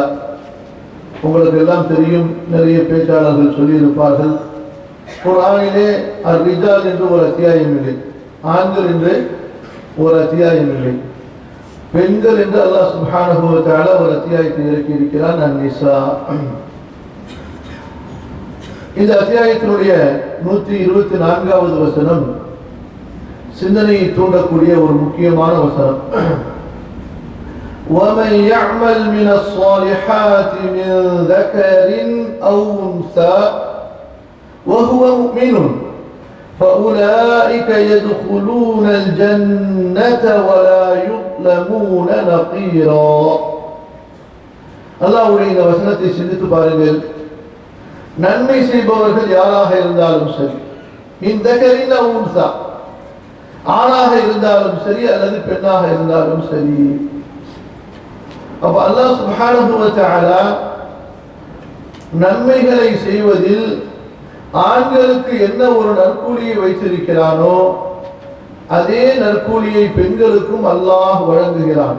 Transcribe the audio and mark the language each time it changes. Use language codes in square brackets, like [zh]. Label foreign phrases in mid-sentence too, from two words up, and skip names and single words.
[ta] உங்களுக்கு எல்லாம் தெரியும், நிறைய பேச்சாளர்கள் சொல்லியிருப்பார்கள், குர்ஆனிலே அர்-ரிஜால் என்று ஒரு அத்தியாயம் இல்லை, ஆண்கள் என்று ஒரு அத்தியாயம் இல்லை, பெண்கள் என்று [ar] الله سبحانه وتعالى [ta] ஒரு அத்தியாயத்தை இறக்கி இருக்கிறான், அன்-நிசா. இந்த அத்தியாயத்தினுடைய 124வது வசனம் சிந்தனையை தூண்டக்கூடிய ஒரு முக்கியமான வசனம். [ar] وَمَنْ يَعْمَلْ مِنَ الصَّالِحَاتِ مِنْ ذَكَرٍ أَوْ أُنْثَى وَهُوَ مُؤْمِنٌ فَأُولَئِكَ يَدْخُلُونَ الْجَنَّةَ وَلَا يُظْلَمُونَ نَقِيرًا. [ta] அல்லாஹ்வுடைய இந்த வசனத்தை சிந்தித்து பாருங்கள். நன்மை செய்பவர்கள் யாராக இருந்தாலும் சரி, [ar] من ذكر أو أنثى, [ta] ஆணாக இருந்தாலும் சரி அல்லது பெண்ணாக இருந்தாலும் சரி. அப்ப [ar] الله سبحانه وتعالى [ta] நன்மைகளை செய்வதில் ஆண்களுக்கு என்ன ஒரு நற்கூலியை வைத்திருக்கிறானோ அதே நற்கூலியை பெண்களுக்கும் அல்லாஹ் வழங்குகிறான்.